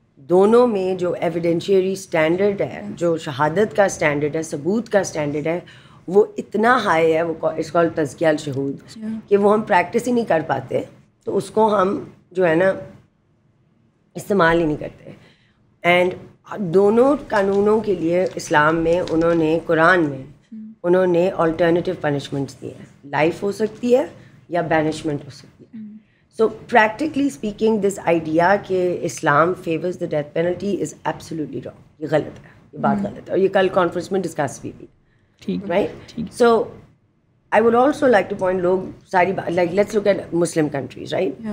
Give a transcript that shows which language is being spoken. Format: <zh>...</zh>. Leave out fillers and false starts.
<ur>دونوں میں جو ایویڈینشیری اسٹینڈرڈ ہے, جو شہادت کا اسٹینڈرڈ ہے, ثبوت کا اسٹینڈرڈ ہے, وہ اتنا ہائی ہے, وہ اس کو تزکیہ الشہود, کہ وہ ہم پریکٹس ہی نہیں کر پاتے, تو اس کو ہم جو ہے نا استعمال ہی نہیں کرتے. اینڈ دونوں قانونوں کے لیے اسلام میں انہوں نے, قرآن میں انہوں نے آلٹرنیٹیو پنشمنٹس دی ہیں. لائف ہو سکتی ہے یا بینشمنٹ ہو سکتی ہے.</ur> <en>So practically speaking this idea کہ Islam favours the death penalty is absolutely wrong.</en> <ur>یہ غلط ہے, یہ بات غلط ہے, اور یہ کل کانفرنس میں ڈسکس بھی ہوئی, right.</ur> <en>so I would also like to point,</en> <ur>لوگ ساری بات,</ur> <en>like let's look at Muslim countries, right?</en>